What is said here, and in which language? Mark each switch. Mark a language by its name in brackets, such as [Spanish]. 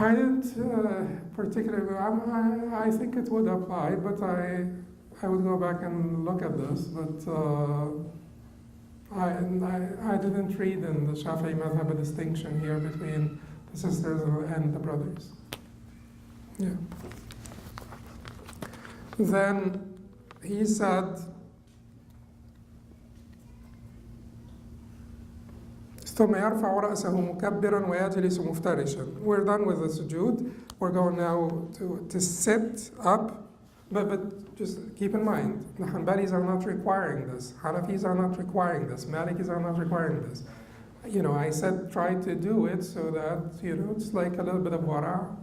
[English] I didn't particularly. I think it would apply, but I would go back and look at this. But I didn't read in the Shafi'i madhab a distinction here between the sisters and the brothers. Yeah. Then he said, [Arabic] ثم يرفع رأسه مكبرا ويجلس مفترشا. [English] We're done with the sujud. We're going now to sit up, but just keep in mind, the Hanbalis are not requiring this. Hanafis are not requiring this. Malikis are not requiring this. I said try to do it so that, it's like a little bit of wara.